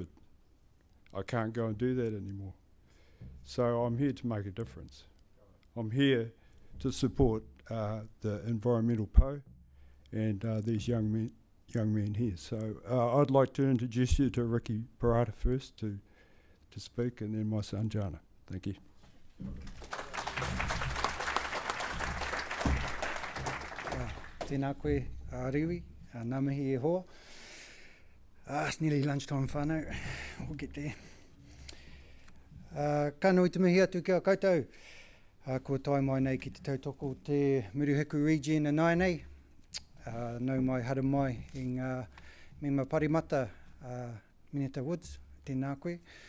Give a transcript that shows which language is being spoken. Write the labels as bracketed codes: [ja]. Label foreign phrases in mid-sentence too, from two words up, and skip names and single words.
[en] I can't go and do that anymore. So I'm here to make a difference. I'm here to support the environmental PO and these young men here. So I'd like to introduce you to Riki Parata first to speak, and then my son Jana. Thank you. [mi] Tēnā koe, Rewi, ngā mihi e hoa. [en] It's nearly lunchtime whānau, we'll get there. [mi] Ka nui te mihi atu kia koutou. Kua tai mai nei ki te tautoko te Murihiku region anai nei. Nau mai hara mai i ngā mema parimata Mineta Woods, tēnā koe.